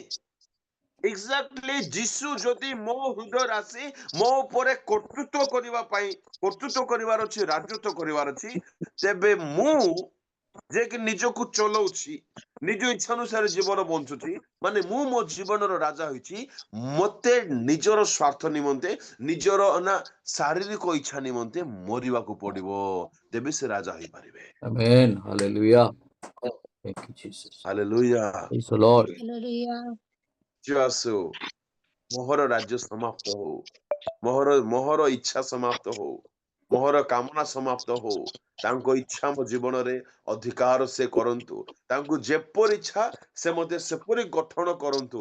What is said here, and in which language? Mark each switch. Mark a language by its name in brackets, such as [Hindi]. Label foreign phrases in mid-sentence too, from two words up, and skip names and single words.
[Odia] ଏକ୍ସାକ୍ଟଲି ଯୀଶୁ ଯଦି ମୋ ହୃଦୟରେ ଆସି ମୋ ଉପରେ କର୍ତ୍ତୃତ୍ୱ କରିବା ପାଇଁ, କର୍ତ୍ତୃତ୍ୱ କରିବାର ଅଛି, ରାଜତ୍ୱ କରିବାର ଅଛି, ତେବେ ମୁଁ ଯେ କି ନିଜକୁ ଚଲଉଛି, ନିଜ ଇଚ୍ଛା ଅନୁସାରେ ଜୀବନ ବଞ୍ଚୁଛି, ମାନେ ମୁଁ ମୋ ଜୀବନର ରାଜା ହୋଇଛି, ମତେ ନିଜର ସ୍ୱାର୍ଥ ନିମନ୍ତେ, ନିଜର ନା ଶାରୀରିକ ଇଚ୍ଛା ନିମନ୍ତେ ମରିବାକୁ ପଡିବ, ତେବେ ସେ ରାଜା ହେଇପାରିବେ। [English] Amen. Hallelujah. Thank you, Jesus. [Odia] ହାଲେଲୁୟା। [English] Praise the Lord. [Odia] ଆସୁ, ମୋହର ରାଜ୍ୟ ସମାପ୍ତ ହଉ, ମୋହର ଇଚ୍ଛା ସମାପ୍ତ ହଉ, ମୋହର କାମନା ସମାପ୍ତ ହଉ। ତାଙ୍କ ଇଚ୍ଛା ମୋ ଜୀବନରେ ଅଧିକାର ସେ କରନ୍ତୁ, ତାଙ୍କୁ ଯେପରି ଇଚ୍ଛା ସେ ମୋତେ ସେପରି ଗଠନ କରନ୍ତୁ।